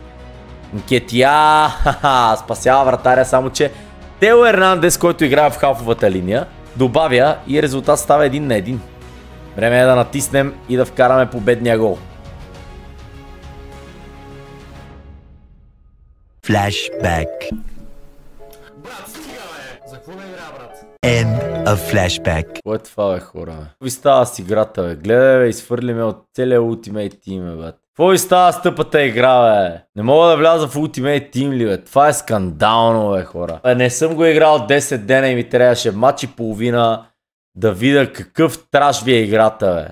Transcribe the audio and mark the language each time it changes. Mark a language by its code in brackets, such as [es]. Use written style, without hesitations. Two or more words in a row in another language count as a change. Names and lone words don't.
[bg] Нкетия спасява вратаря, само че Тео Ернандес, който играе в халфовата линия, добавя и резултат става 1-1. Време е да натиснем и да вкараме победния гол. Flashback. Брат, стига бе! За какво не игра, брат? [en] End of flashback. [bg] Кое е това, бе, хора, бе? Какво ви става с играта, бе? Гледай, бе, изфърли ме от целия Ultimate Team, бе, бе. Какво ви става с тъпата игра, бе? Не мога да вляза в Ultimate Team ли, бе? Това е скандално, бе, хора. Не съм го играл 10 дена и ми трябваше матч и половина да видя какъв траш ви е играта, бе.